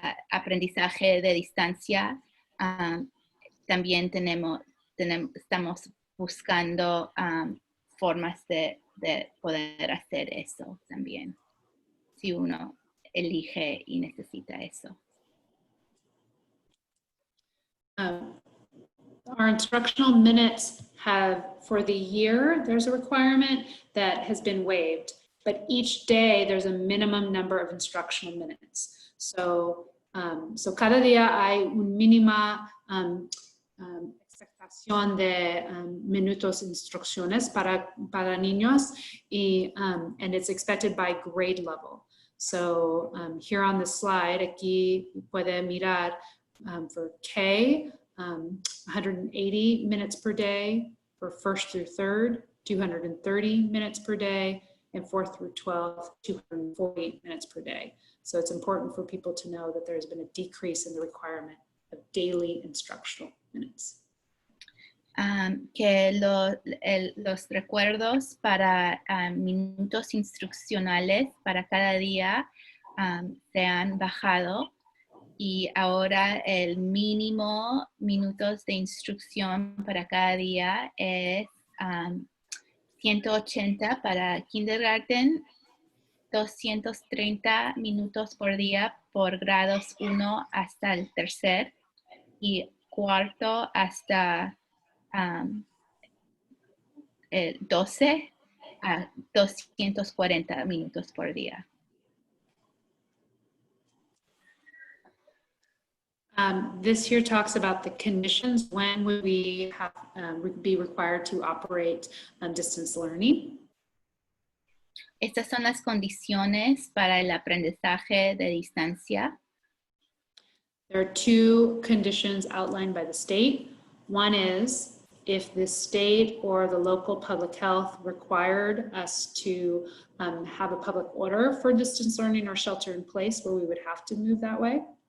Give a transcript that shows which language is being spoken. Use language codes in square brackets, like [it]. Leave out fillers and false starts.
[es] aprendizaje de distancia, también estamos buscando formas de poder hacer eso también, si uno elige y necesita eso. [en] Our instructional minutes have, for the year, there's a requirement that has been waived, but each day there's a minimum number of instructional minutes. [es] So cada día hay un mínima expectación de minutos instrucciones para niños, [en] and it's expected by grade level. So here on the slide, [es] aquí puede mirar [en] for K, 180 minutes per day for 1st through 3rd, 230 minutes per day, and 4th through 12th, 240 minutes per day. So it's important for people to know that there's been a decrease in the requirement of daily instructional minutes. [es] Que los recuerdos para minutos instruccionales para cada día se han bajado. Y ahora el mínimo minutos de instrucción para cada día es 180 para kindergarten, 230 minutos por día por grados 1 hasta el 3er y 4º hasta el 12 a 240 minutos por día. [en] This here talks about the conditions when would we have be required to operate distance learning. [es] Estas son las condiciones para el aprendizaje de distancia. [en] There are 2 conditions outlined by the state. One is if the state or the local public health required us to have a public order for distance learning or shelter in place where we would have to move that way.